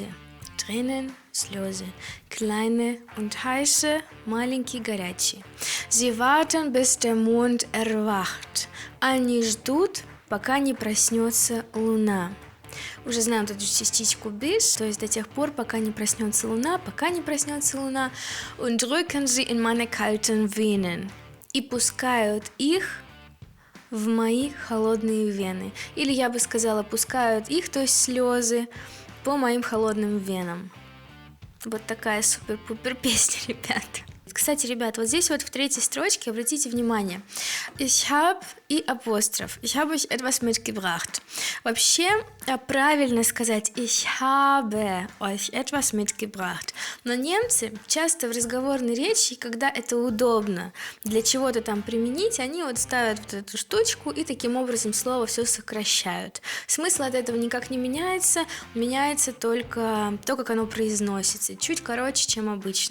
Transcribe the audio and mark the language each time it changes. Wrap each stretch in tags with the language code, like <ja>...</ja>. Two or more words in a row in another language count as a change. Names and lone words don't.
<de>Tränen, слезы. Kleine und heiße,</de> <ru>маленькие, горячие.</ru> <de>Sie warten, bis der Mond erwacht.</de> <ru>Они ждут, пока не проснется луна. Уже знаем эту частичку bis, то есть до тех пор, пока не проснется луна,</ru> <de>und drücken sie in meine kalten Venen.</de> <ru>И пускают их в мои холодные вены. Или я бы сказала, пускают их, то есть слезы, по моим холодным венам. Вот такая супер-пупер песня, ребята. Кстати, ребят, вот здесь вот в третьей строчке обратите внимание.</ru> <de>Ich hab</de> <ru>и апостроф.</ru> <de>Ich habe euch etwas mitgebracht.</de> <ru>Вообще, правильно сказать</ru> <de>ich habe euch etwas mitgebracht.</de> <ru>Но немцы часто в разговорной речи, когда это удобно для чего-то там применить, они вот ставят вот эту штучку и таким образом слово все сокращают. Смысл от этого никак не меняется, меняется только то, как оно произносится. Чуть короче, чем обычно.</ru>